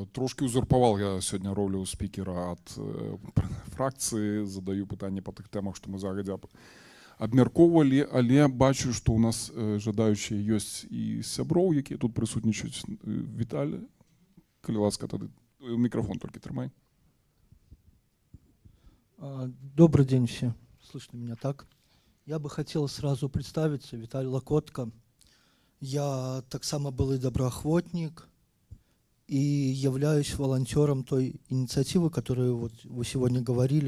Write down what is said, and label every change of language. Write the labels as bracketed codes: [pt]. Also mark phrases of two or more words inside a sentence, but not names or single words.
[be] Трошки узурпаваў я сёння ролю спікера ад фракцыі, задаю пытанне па тых тэмах, што мы загадзя абмяркоўвалі, але бачу, што ў нас жадаючыя ёсць і сяброў, якія тут прысутнічаюць. Віталь, калі ласка, тады мікрафон толькі трымай. [ru] Добрый день всем. Слышно меня так? Я бы хотел сразу представиться. Виталий Локотко. Я так само былый доброохотник и являюсь волонтером той инициативы, которую вот вы сегодня говорили.